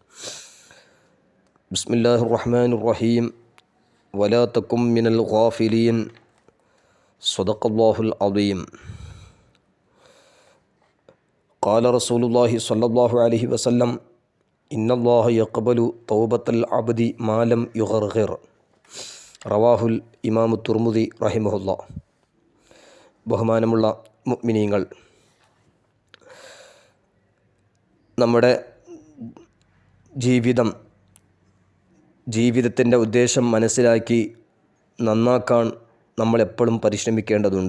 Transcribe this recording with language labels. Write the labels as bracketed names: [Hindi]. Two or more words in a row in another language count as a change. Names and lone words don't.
[Arabic] بسم الله الرحمن الرحيم. ولا تكن من الغافلين. صدق الله العظيم. قال رسول الله صلى الله عليه وسلم إن الله يقبل توبة العبد ما لم يغرغر. رواه الإمام الترمذي رحمه الله. [Malayalam] ബഹുമാനമുള്ള മുഅ്മിനീങ്ങൾ, നമ്മുടെ ജീവിതത്തിൻ്റെ ഉദ്ദേശം മനസ്സിലാക്കി നന്നാക്കാൻ നമ്മളെപ്പോഴും പരിശ്രമിക്കേണ്ടതുണ്ട്.